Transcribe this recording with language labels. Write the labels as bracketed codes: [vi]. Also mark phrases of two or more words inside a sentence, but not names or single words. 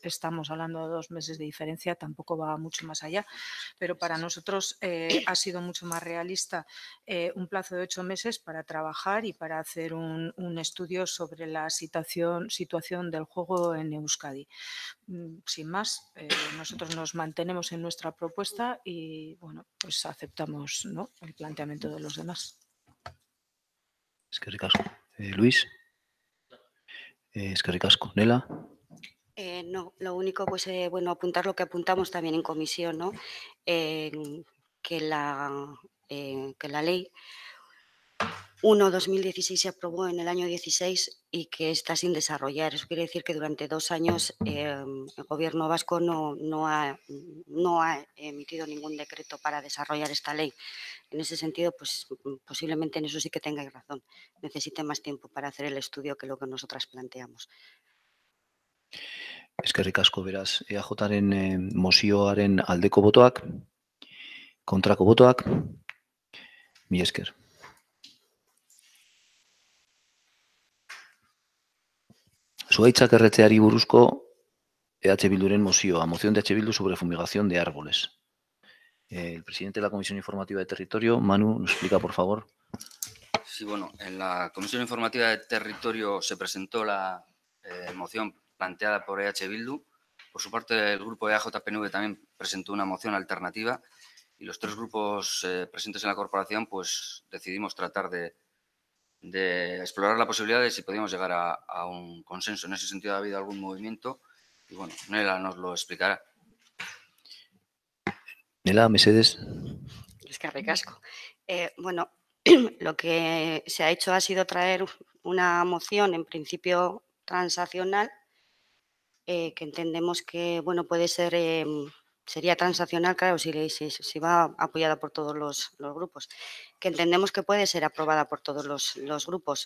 [es] Estamos hablando de 2 meses de diferencia, tampoco va mucho más allá, pero para nosotros ha sido mucho más realista un plazo de 8 meses para trabajar y para hacer un estudio sobre la situación del juego en Euskadi. Sin más, nosotros nos mantenemos en nuestra propuesta y bueno, pues aceptamos, ¿no?, el planteamiento de los demás. [eu] Eskerrik asko. Luis. Eskerrik asko. Nela. [es] No, lo único, pues, bueno, apuntar lo que apuntamos también en comisión, ¿no? Que la ley 1/2016 se aprobó en el año 16 y que está sin desarrollar. Eso quiere decir que durante 2 años el Gobierno vasco no ha emitido ningún decreto para desarrollar esta ley. En ese sentido, pues posiblemente en eso sí que tengáis razón. Necesite más tiempo para hacer el estudio que lo que nosotras planteamos. [eu] Eskerrik asko, beraz, EAJaren mozioaren aldeko botoak, kontrako botoak, mila esker. Zuhaitzak erretzeari buruzko EH Bilduren mozioa, [es] moción de EH Bildu sobre fumigación de árboles. El presidente de la Comisión Informativa de Territorio, Manu, nos explica, por favor. Sí, bueno, en la Comisión Informativa de Territorio se presentó la moción planteada por EH Bildu. Por su parte, el grupo EAJ-PNV también presentó una moción alternativa y los 3 grupos presentes en la corporación pues decidimos tratar de explorar la posibilidad de si podíamos llegar a un consenso. En ese sentido ha habido algún movimiento y bueno, Nela nos lo explicará. [eu] Nela, mesedes. Eskerrik asko. [es] Bueno, lo que se ha hecho ha sido traer una moción, en principio transaccional, que entendemos que, bueno, puede ser, sería transaccional, claro, si va apoyada por todos los grupos, que entendemos que puede ser aprobada por todos los grupos.